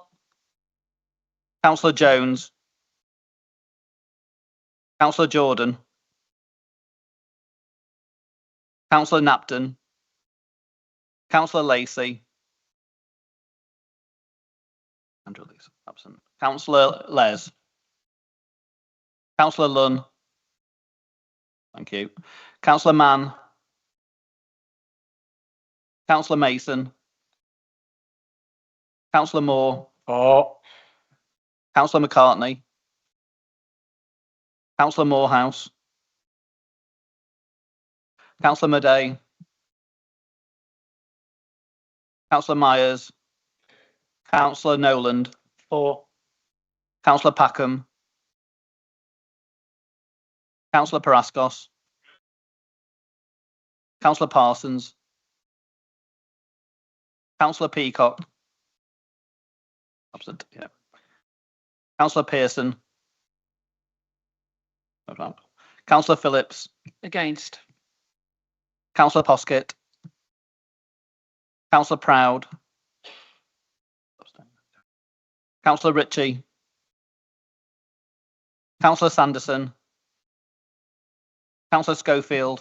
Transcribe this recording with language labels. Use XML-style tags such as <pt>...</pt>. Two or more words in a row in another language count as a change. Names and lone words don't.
<en>Councillor Jones. Councillor Jordan. Councillor Napton. Councillor Lacey. Andrew Lees, absent. Councillor Les. Councillor Lunn. Thank you. Councillor Mann. Councillor Mason. Councillor Moore. 4. Councillor McCartney. Councillor Morehouse. Councillor Madey. Councillor Myers. Councillor Noland. 4. Councillor Packham. Councillor Paraskos. Councillor Parsons. Councillor Peacock. Absent, yeah. Councillor Pearson. Councillor Phillips. Against. Councillor Poskett. Councillor Proud. Councillor Ritchie. Councillor Sanderson. Councillor Schofield.</en>